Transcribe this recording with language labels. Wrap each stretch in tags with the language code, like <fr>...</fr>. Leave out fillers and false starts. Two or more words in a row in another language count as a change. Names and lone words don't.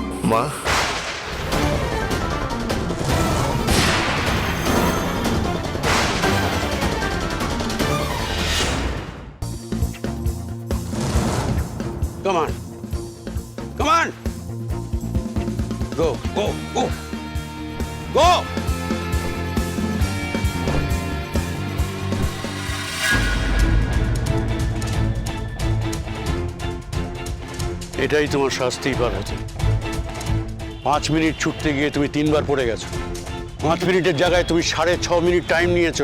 <bn>মা,</bn> <en>Come on. Come on. Go, go, go. Go!</en> <bn>এটাই তোমার শাস্তি পার্বতী। 5 মিনিট ছুটতে গিয়ে তুমি 3 বার পড়ে গেছো। 5 মিনিটের জায়গায় তুমি 6.5 মিনিট টাইম নিয়েছো।</bn>